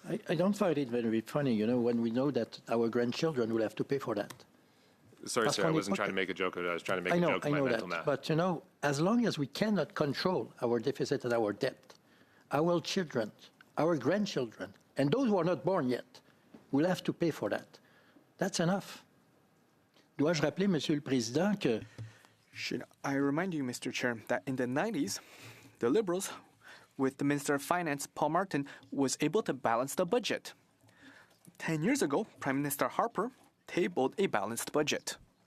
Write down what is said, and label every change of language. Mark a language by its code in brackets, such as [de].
[en] I don't find it very funny, when we know that our grandchildren will have to pay for that. Sorry, sir, I wasn't trying to make a joke. I was trying to make a joke of my mental math. But, as long as we cannot control our deficit and our debt, our children, our grandchildren, and those who are not born yet, will have to pay for that. That's enough. [fr] Dois-je rappeler, Monsieur le Président, que... [en] Should I remind you, Mr. Chair, that in the 90s, the Liberals, with the Minister of Finance, Paul Martin, was able to balance the budget. 10 years ago, Prime Minister Harper tabled a balanced budget.